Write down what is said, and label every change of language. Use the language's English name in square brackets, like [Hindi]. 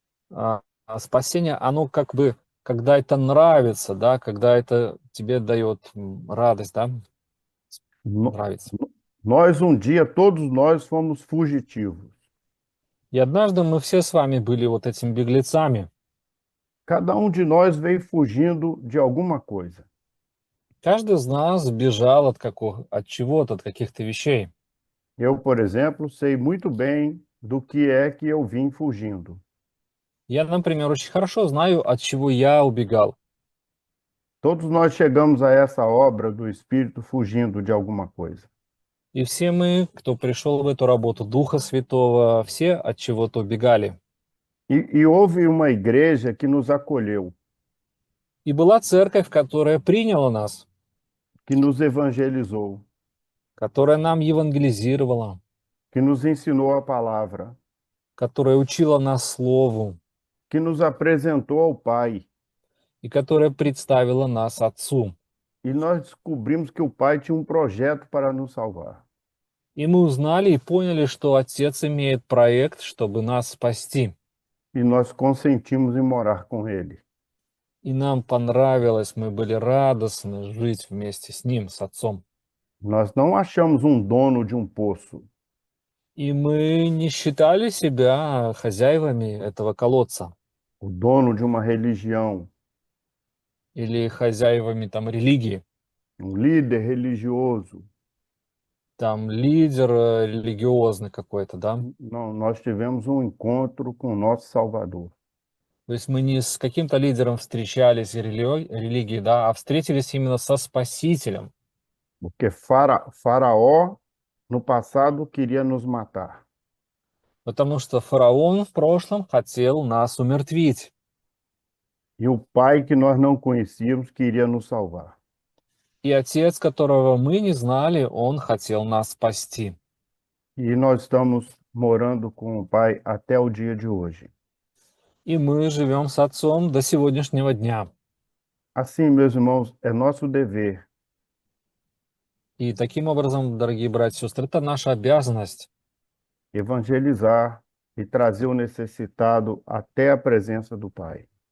[Russian] А spасение, оно как бы, когда это нравится, да, когда это тебе дает радость, да, No- нравится. [Portuguese] Nós, um dia, todos nós fomos fugitivos. [Russian] И однажды мы все с вами были вот этими беглецами. [Portuguese] Cada um de nós veio fugindo de alguma coisa. [Russian] Каждый из нас бежал от чего-то, от каких-то вещей. [Portuguese] Eu, por exemplo, sei muito bem do que é que eu vim fugindo. [Russian] Я, например, очень хорошо знаю, от чего я убегал. [Portuguese] Todos nós chegamos a essa obra do Espírito fugindo de alguma coisa. [Russian] И все мы, кто пришел в эту работу Духа Святого, все от чего-то убегали. [Portuguese] E houve uma igreja que nos acolheu, [Russian] И была церковь, которая приняла нас, [Portuguese] que nos evangelizou, [Russian] которая нам евангелизировала, [Portuguese] que nos ensinou a palavra, [Russian] которая учила нас Слову [Portuguese] que nos apresentou ao Pai. [Russian] и которая представила нас Отцу. [Portuguese] E nós descobrimos que o Pai tinha um projeto para nos salvar. [Russian] И мы узнали и поняли, что Отец имеет проект, чтобы нас спасти. [Portuguese] E nós consentimos em morar com Ele. [Russian] И нам понравилось, мы были радостны жить вместе с Ним, с Отцом. [Portuguese] Nós não achamos um dono de um poço. [Russian] И мы не считали себя хозяевами этого колодца [Portuguese] O dono de uma religião, [Russian] или хозяевами там религии. [Portuguese] um líder religioso. [Russian] Там лидер религиозный какой-то, да? [Portuguese] Não, nós tivemos um encontro com o nosso Salvador. [Russian] То есть мы не с каким-то лидером встречались религии, да, а встретились именно со Спасителем. [Portuguese] Porque Faraó, no passado, queria nos matar. [Russian] Потому что фараон в прошлом хотел нас умертвить. [Portuguese] E o Pai que nós não conhecíamos queria nos salvar. [Russian] И Отец, которого мы не знали, он хотел нас спасти. [Portuguese] E nós estamos morando com o Pai até o dia de hoje. [Russian] И мы живем с Отцом до сегодняшнего дня. [Portuguese] Assim, meus irmãos, é nosso dever [Russian] И таким образом, дорогие братья и сестры, это наша обязанность [Portuguese] evangelizar e trazer o necessitado até a presença do Pai.